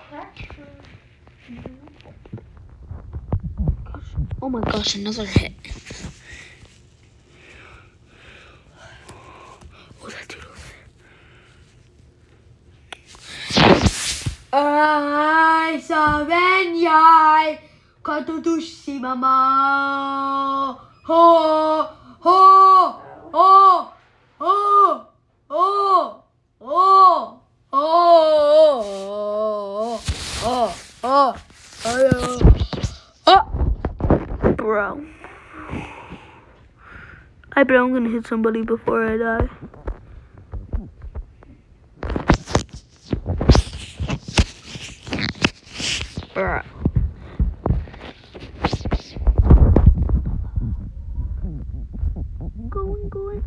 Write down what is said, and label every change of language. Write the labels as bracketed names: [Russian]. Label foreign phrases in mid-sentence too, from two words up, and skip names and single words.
[English] Oh my gosh, another hit. Oh, that dude over there. Ay, saben yay, katudushi mama. Ho, ho, ho, ho, ho, ho, ho, ho, ho. Bro. I bet I'm gonna hit somebody before I die. Bro. Going.